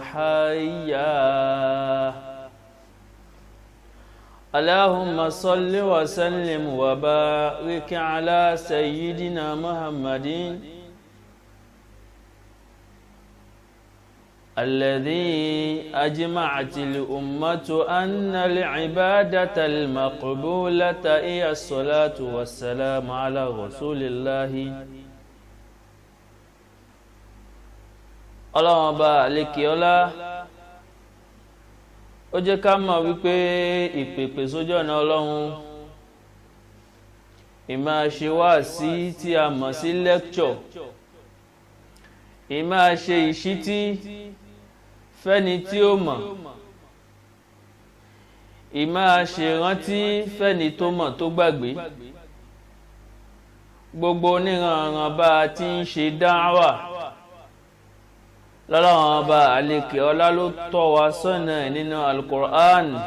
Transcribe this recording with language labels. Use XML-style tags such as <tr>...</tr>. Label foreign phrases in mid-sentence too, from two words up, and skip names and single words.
<ar>حيا اللهم صل وسلم وبارك على سيدنا محمد الذي أجمعت الأمة أن العبادة المقبولة هي الصلاة والسلام على رسول الله.</ar> <yo>Ọlọ́run ọba àlékè ọlá ó jẹ́ ká mọ̀ wípé ìpèpè sójú ọ̀nà Ọlọ́run ìmáa ṣe wáàsí tí a mọ̀ sí lecture ìmáa ṣe ìṣítí fẹ́ni tí ó mọ̀ ìmáa ṣe rántí fẹ́ni tó mọ̀ tó gbàgbé gbogbo oníranran bá a ti ń ṣe dáwà lọ́lọ́run ọba àlékè ọlá ló tọ́ wa sọ́nà nínú Al-Qur'an</yo>